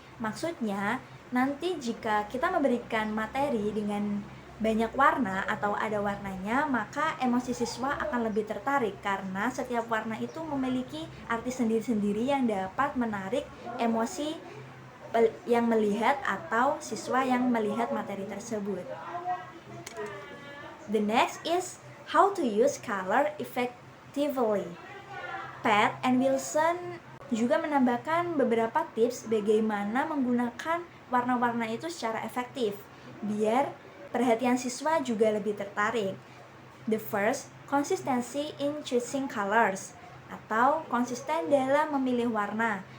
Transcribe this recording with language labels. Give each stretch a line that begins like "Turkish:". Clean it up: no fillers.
Indonesian: Maksudnya, nanti jika kita memberikan materi dengan banyak warna atau ada warnanya, maka emosi siswa akan lebih tertarik karena setiap warna itu memiliki arti sendiri-sendiri yang dapat menarik emosi yang melihat atau siswa yang melihat materi tersebut.
English: The next is how to use color effectively.
Indonesian: Pat and Wilson juga menambahkan beberapa tips bagaimana menggunakan warna-warna itu secara efektif biar perhatian siswa juga lebih tertarik.
English: The first, consistency in choosing colors,
Indonesian: atau konsisten dalam memilih warna.